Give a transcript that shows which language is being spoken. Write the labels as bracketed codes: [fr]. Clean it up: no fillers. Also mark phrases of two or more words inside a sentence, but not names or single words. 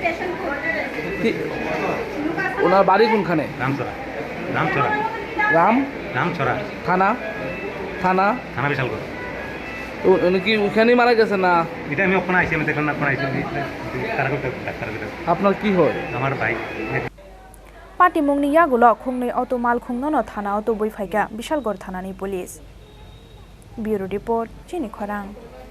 [bn] ওনার বাড়ি কোনখানে রামচরা রামচরা থানা থানা থানা বিশালগড় উনি কি ওখানেই মারা গেছে না এটা আমি ওখানে আইসি আমি দেখলাম না ওখানে আইসি ডাক্তার আপনার কি হয় আমার ভাই [trp] Patimungni yagulo Khongnwi auto Malkhungnono thana auto boi phaika Bishalgarh thanani police Bureau report Chini Khorang